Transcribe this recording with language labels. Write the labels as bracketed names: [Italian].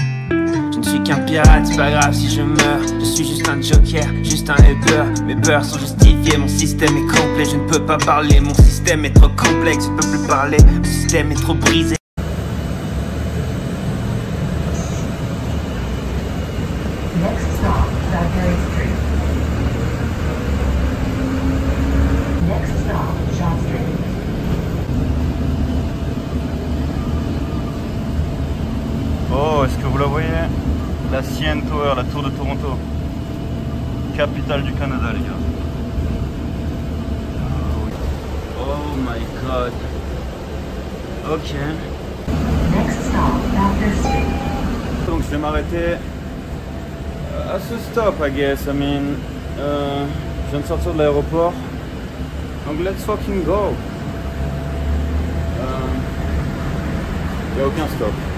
[French] Je ne suis qu'un pirate, c'est pas grave si je meurs. Je suis juste un joker, juste un Uber. Mes peurs sont justifiées, mon système est complet. Je ne peux pas parler, mon système est trop complexe. Je ne peux plus parler, mon système est trop brisé. [English] Next stop, Zachary Street. Next stop, Shaw Street. [French] Oh, est-ce que vous la voyez? La CN Tower, la tour de Toronto. Capitale du Canada, les gars. [English] Oh my god. Ok. Next stop, Bathurst Street. [French] Donc je vais m'arrêter à ce stop, [English] I guess. I mean, [French] je viens de sortir de l'aéroport. Donc [English] let's fucking go. [French] Il n'y a aucun stop.